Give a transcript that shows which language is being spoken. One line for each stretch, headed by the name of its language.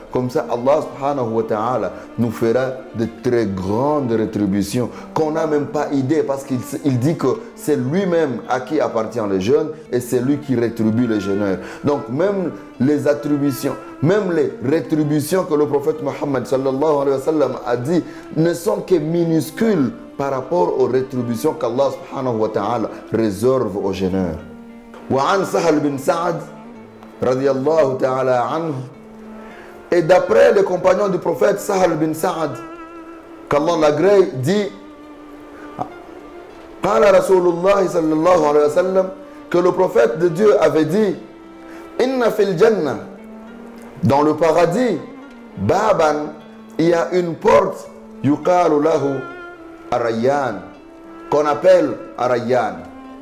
French: Comme ça, Allah subhanahu wa ta'ala nous fera de très grandes rétributions qu'on n'a même pas idée, parce qu'il dit que c'est lui-même à qui appartient le jeûne et c'est lui qui rétribue les jeûneurs. Donc même les attributions, même les rétributions que le prophète Mohammed sallallahu alayhi wa sallam a dit ne sont que minuscules par rapport aux rétributions qu'Allah subhanahu wa ta'ala réserve aux jeûneurs.
Arabic: وعن سهل بن سعد radiyallahu ta'ala anhu.
French: Et d'après les compagnons du prophète Sahal bin Sa'ad, qu'Allah l'agrée, dit
Arabic: قال رسول الله صلى الله عليه وسلم,
French: que le prophète de Dieu avait dit
Arabic: Inna fil jannah,
French: dans le paradis, baban, il y a une porte,
Arabic: yuqalu lahu Ar-Rayyan,
French: qu'on appelle Ar-Rayyan.